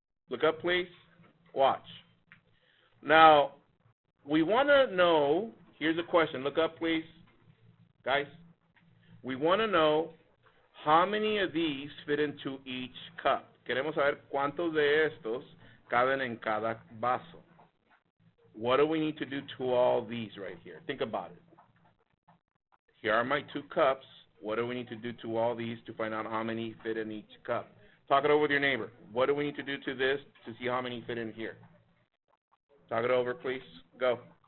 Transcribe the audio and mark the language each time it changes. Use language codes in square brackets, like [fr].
[en] Look up, please. Watch. Now, we want to know, here's a question. Look up, please. Guys, we want to know how many of these fit into each cup. [es] Queremos saber cuántos de estos caben en cada vaso. [en] What do we need to do to all these right here? Think about it. Here are my 2 cups. What do we need to do to all these to find out how many fit in each cup? Talk it over with your neighbor. What do we need to do to this to see how many fit in here? Talk it over, please. Go.